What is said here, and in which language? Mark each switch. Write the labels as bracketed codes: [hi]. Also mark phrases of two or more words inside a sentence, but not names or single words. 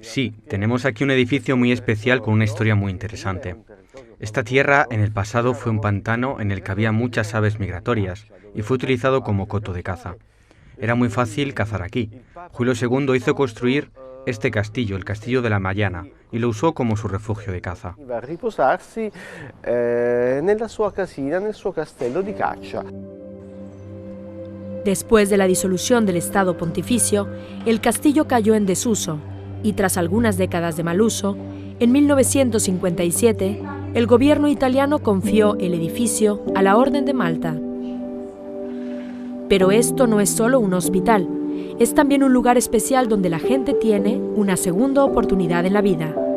[es] Sí, tenemos aquí un edificio muy especial con una historia muy interesante. Esta tierra en el pasado fue un pantano en el que había muchas aves migratorias y fue utilizado como coto de caza. Era muy fácil cazar aquí. Julio II hizo construir este castillo, el Castillo de la Maiana, y lo usó como su refugio de caza. [it] Iba a riposarsi nella sua casina, nel suo castello di caccia. [es] Después de la disolución del Estado Pontificio, el castillo cayó en desuso y tras algunas décadas de mal uso, en 1957, el gobierno italiano confió el edificio a la Orden de Malta. Pero esto no es solo un hospital, es también un lugar especial donde la gente tiene una segunda oportunidad en la vida.